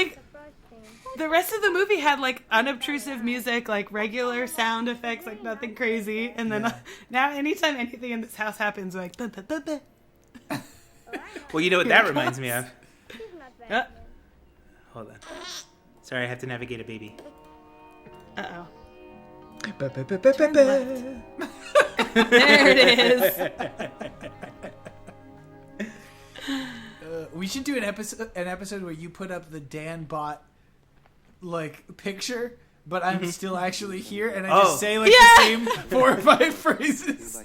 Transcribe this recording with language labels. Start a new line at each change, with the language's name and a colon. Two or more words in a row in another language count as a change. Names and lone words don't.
English: Like, the rest of the movie had like unobtrusive music, like regular sound effects, like nothing crazy. And then now, anytime anything in this house happens, we're like ba ba ba ba. Well, you know what that reminds me of? He's not bad. Hold on. Sorry, I have to navigate a baby. Uh oh. Ba-ba-ba-ba-ba-ba. There it is. We should do an episode where you put up the Dan bot like picture, but I'm still actually here, and I just say like the same 4 or 5 phrases.